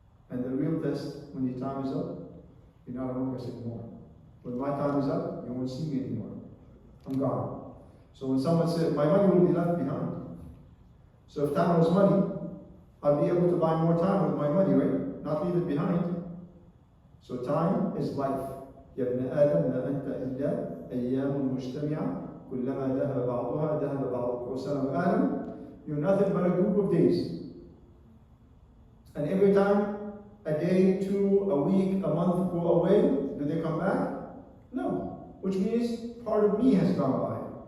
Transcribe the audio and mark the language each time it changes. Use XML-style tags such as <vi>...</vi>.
<en>And the real test, when your time is up, you're not among us anymore. When my time is up, you won't see me anymore. I'm gone. So when someone says, my money will be left behind. So if time was money, I'll be able to buy more time with my money, right? Not leave it behind. So time is life.</en> <ar>يا ابن آدم لا أنت إلا أيام مجتمعة كلما ذهب بعضها ذهب بعضك.</ar> <en>O son of Adam, you're nothing but a group of days. And every time a day, 2, a week, a month go away, do they come back? No. Which means part of me has gone by.</en>